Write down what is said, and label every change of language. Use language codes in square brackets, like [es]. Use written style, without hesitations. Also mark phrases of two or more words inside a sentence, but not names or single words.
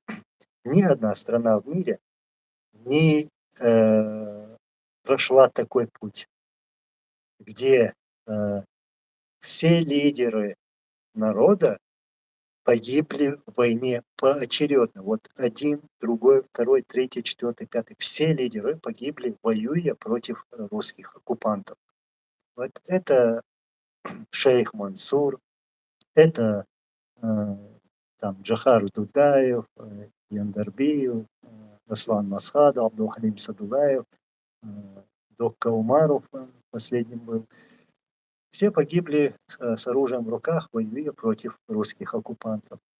[ru] Ни одна страна в мире не прошла такой путь, где все лидеры народа погибли в войне поочередно. Вот один, другой, второй, третий, четвертый, пятый. Все лидеры погибли, воюя против русских оккупантов. Вот это шейх Мансур, это э, там Джахар Дудаев, Яндарбиев, Аслан Масхадов, Абдулхалим Садулаев, э, Докка Умаров последним был. Все погибли с оружием в руках, воюя против русских оккупантов.